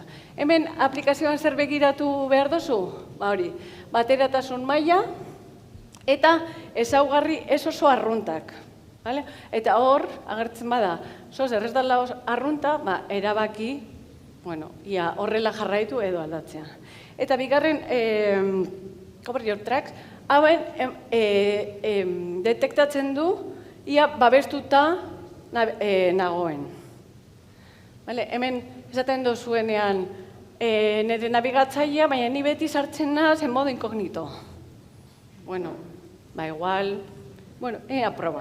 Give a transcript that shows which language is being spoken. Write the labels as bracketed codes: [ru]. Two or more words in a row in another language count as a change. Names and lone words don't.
[eu] Hemen aplikazioan zer begiratu behar duzu? Hori, bateratasun maila eta ezaugarri ez oso arruntak. Eta hor, agertzen bada, ez dela arrunta, erabaki, ia horrela jarraitu edo aldatzea. Eta bigarren, [en] cover your tracks, [eu] hauen detektatzen du, ia babestuta nagoen. Hemen esaten dozuenean nire nabigatzailea, baina ni beti sartzen naz [es] en modo inkognito. [eu] Igual, aproba.